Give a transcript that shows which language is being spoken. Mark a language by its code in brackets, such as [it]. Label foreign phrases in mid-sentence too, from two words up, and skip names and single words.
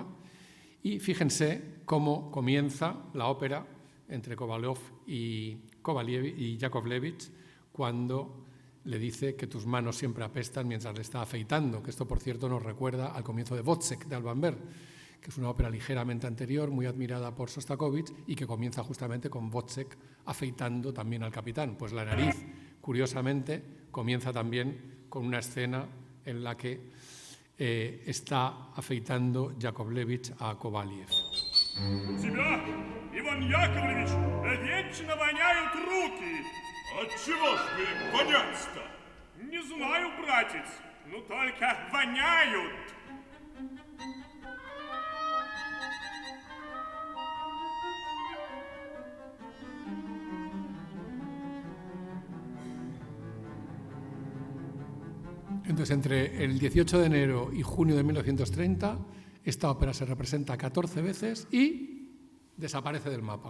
[es] Y fíjense cómo comienza la ópera entre Kovalov y Yakovlevich cuando le dice que tus manos siempre apestan mientras le está afeitando, que esto, por cierto, nos recuerda al comienzo de Wozzeck de Alban Berg, que es una ópera ligeramente anterior, muy admirada por Sostakovich, y que comienza justamente con Wozzeck afeitando también al capitán. Pues La nariz, curiosamente, comienza también con una escena en la que está afeitando Yakovlevich a Kovaliev. [ru] Тебя, Иван Яковлевич, вечно воняют руки. Отчего ж вы вонять-то? Не знаю, братец, но только воняют. [es] Entonces, entre el 18 de enero y junio de 1930, esta ópera se representa 14 veces y desaparece del mapa.